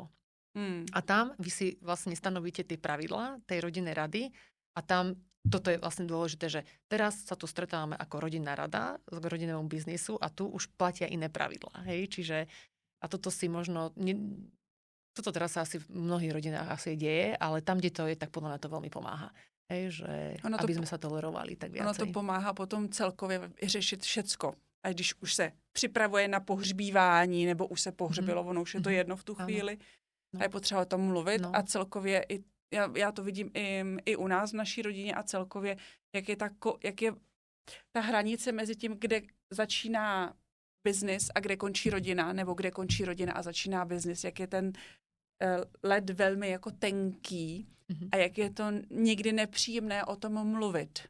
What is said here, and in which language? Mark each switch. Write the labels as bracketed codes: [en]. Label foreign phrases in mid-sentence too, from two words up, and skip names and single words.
[sk] A tam vy si vlastne stanovíte tie pravidlá tej rodinnej rady a tam toto je vlastne dôležité, že teraz sa tu stretávame ako rodinná rada k rodinnému biznisu a tu už platia iné pravidlá, hej, čiže a toto si možno, toto teraz sa asi v mnohých rodinách asi deje, ale tam, kde to je, tak podľa mňa to veľmi pomáha, hej, že aby sme sa tolerovali tak viacej. [cs] Ono to pomáhá potom celkově řešit všecko. A když už se připravuje na pohřbívání, nebo už se pohřbilo, ono už je to jedno v tu chvíli, a je potřeba o tom mluvit a celkově i já to vidím i u nás v naší rodině a celkově, jak je ta hranice mezi tím, kde začíná biznis a kde končí rodina, nebo kde končí rodina a začíná biznis, jak je ten led velmi jako tenký a jak je to někdy nepříjemné o tom mluvit.